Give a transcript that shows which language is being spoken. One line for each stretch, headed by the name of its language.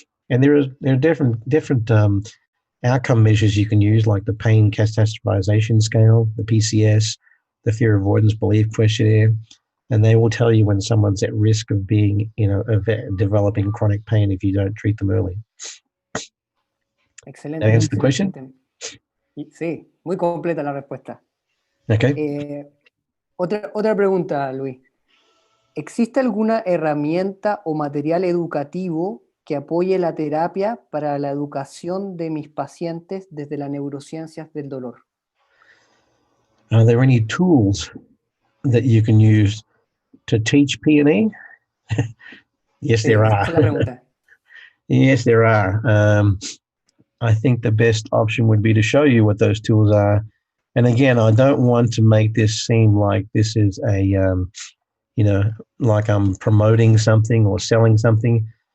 English: And there are different outcome measures you can use, like the pain catastrophization scale, the PCS, the fear avoidance belief questionnaire, and they will tell you when someone's at risk of being, of developing chronic pain if you don't treat them early.
Spanish: Excelente.
English: Did I answer the question?
Spanish: Sí, muy completa la respuesta.
English: Okay.
Spanish: Otra pregunta, Luis. ¿Existe alguna herramienta o material educativo que apoye la terapia para la educación de mis pacientes desde las neurociencias del dolor?
English: Are there any tools that you can use to teach P&E? Yes,
Spanish: Sí,
English: there
Spanish: esa
English: are.
Spanish: es la pregunta.
English: Yes, there are. I think the best option would be to show you what those tools are. And again, I don't want to make this seem like this is a, like I'm promoting something or selling something.